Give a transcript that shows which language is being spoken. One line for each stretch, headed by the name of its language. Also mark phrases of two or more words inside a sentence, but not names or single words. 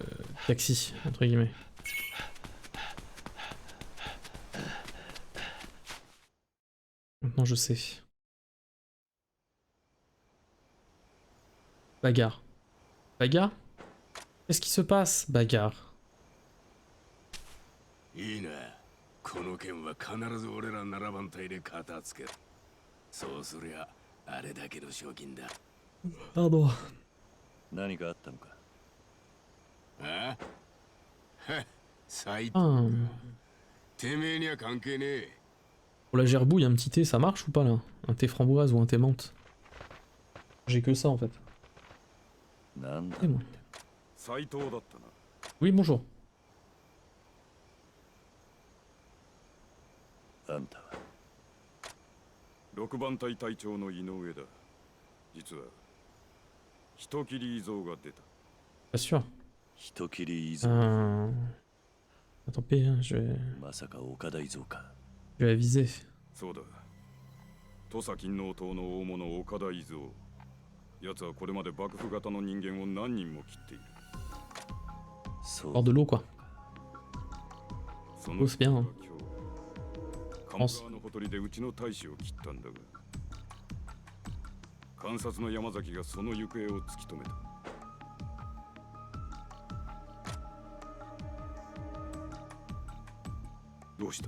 French: Taxi, entre guillemets. Maintenant je sais. Bagarre. Bagarre? Qu'est-ce qui se passe? Bagarre.
Japanese: いいな。この件は必ず俺ら7番隊で片付ける。そうすりゃあれだけの賞金だ。
French: Pardon.
Japanese: 何かあったのか？あ？はっ、斎藤。 Ah. てめえには関係ねえ。
French: Pour la gerbouille, un petit thé, ça marche ou pas là? Un thé framboise ou un thé menthe? J'ai que ça en fait.
Japanese: なんだ？
French: Et moi.
Japanese: 斎藤だったな。
French: Oui, bonjour.
Japanese: あんたは 6番隊隊長の井上だ。実は人斬り異蔵が出た。
French: Pas sûr.
Japanese: 人斬り伊蔵。
French: Tant pis, hein, je vais
Japanese: まさか岡田伊蔵か。
French: aviser.
Japanese: そうだ。土佐勤王党の大物岡田伊蔵。奴はこれまで幕府型の人間を何人も切っている。そう。
French: Hors de l'eau quoi.
Japanese: そ
French: Oh, c'est bien.
Japanese: 今日鴨川のほとりでうちの大使を切ったんだが、監察の山崎がその行方を突き止めた。どうした？